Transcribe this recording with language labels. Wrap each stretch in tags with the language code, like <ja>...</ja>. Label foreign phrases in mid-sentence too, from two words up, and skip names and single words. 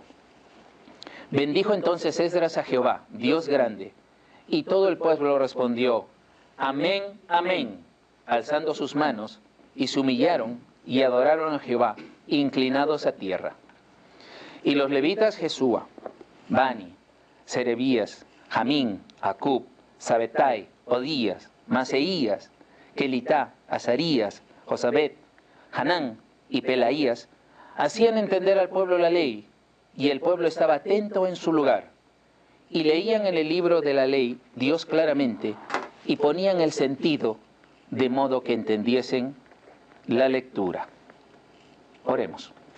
<es>Bendijo entonces Esdras a Jehová, Dios grande, y todo el pueblo respondió: Amén, amén, alzando sus manos, y se humillaron y adoraron a Jehová, inclinados a tierra. Y los levitas Jesúa, Bani, Serebías, Jamín, Acub, Sabetai, Odías, Maseías, Kelitá, Azarías, Josabet, Hanán y Pelaías hacían entender al pueblo la ley, y el pueblo estaba atento en su lugar. Y leían en el libro de la ley Dios claramente, y ponían el sentido de modo que entendiesen la lectura. Oremos.</es>